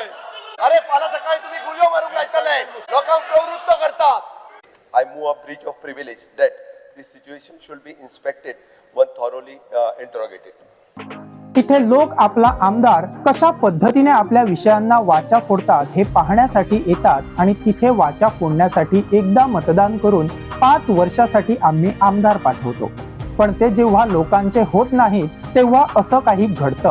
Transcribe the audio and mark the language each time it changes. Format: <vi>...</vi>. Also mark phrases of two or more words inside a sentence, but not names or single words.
<kok>अरे फाला सकाळी तुम्ही गुळयो मारूंक लायतले, लोकांक प्रवृत्त करतात.</kok> <en>I move a breach of privilege that this situation should be inspected when thoroughly interrogated.</en> <mr>इथे लोक आपला आमदार कशा पद्धतीने आपल्या विषयांना वाचा फोडतात हे पाहण्यासाठी येतात आणि तिथे वाचा फोडण्यासाठी एकदा मतदान करून 5 वर्षासाठी आम्ही आमदार पाठवतो. पण ते जेव्हा लोकांचे होत नाहीत तेव्हा असं काही घडतं.</mr>